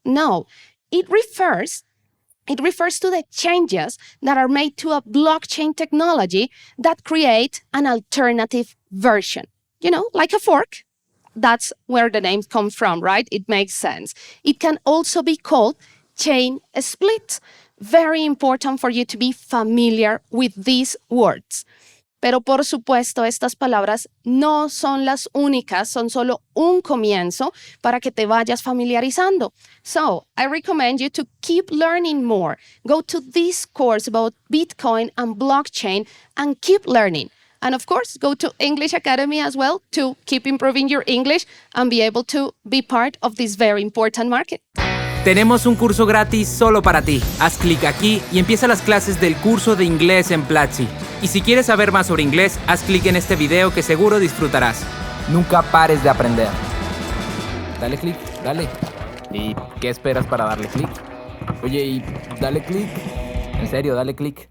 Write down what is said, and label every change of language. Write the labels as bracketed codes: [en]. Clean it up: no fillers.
[en] No, it refers to the changes that are made to a blockchain technology that create an alternative version. You know, like a fork. That's where the name comes from, right? It makes sense. It can also be called chain split. Very important for you to be familiar with these words. [es] Pero por supuesto, estas palabras no son las únicas, son solo un comienzo para que te vayas familiarizando. [en] So, I recommend you to keep learning more. Go to this course about Bitcoin and blockchain and keep learning. And of course, go to English Academy as well to keep improving your English and be able to be part of this very important market. [es] Tenemos un curso gratis solo para ti. Haz clic aquí y empieza las clases del curso de inglés en Platzi. Y si quieres saber más sobre inglés, haz clic en este video que seguro disfrutarás. Nunca pares de aprender. Dale clic, dale. ¿Y qué esperas para darle clic? Oye, y dale clic. En serio, dale clic.